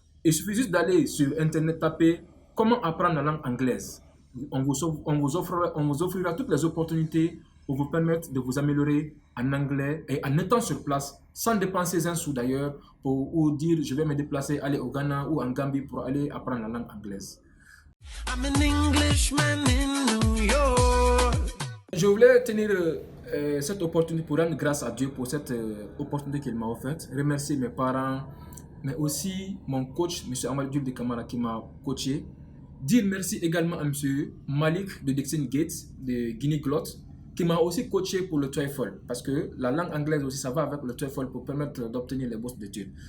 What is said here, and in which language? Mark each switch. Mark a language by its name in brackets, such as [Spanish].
[French] Il suffit juste d'aller sur Internet, taper « Comment apprendre la langue anglaise ?» On vous offrira toutes les opportunités pour vous permettre de vous améliorer en anglais et en étant sur place, sans dépenser un sou d'ailleurs, ou dire je vais me déplacer, aller au Ghana ou en Gambie pour aller apprendre la langue anglaise. [English] I'm an Englishman in New York. [French] Je voulais tenir cette opportunité pour rendre grâce à Dieu pour cette opportunité qu'il m'a offerte, remercier mes parents, mais aussi mon coach, M. Amadou Diop de Kamara, qui m'a coaché. Dire merci également à M. Malik de Dixon Gates, de Guinée Glotte, qui m'a aussi coaché pour le TOEFL, parce que la langue anglaise aussi, ça va avec le TOEFL pour permettre d'obtenir les bourses d'études.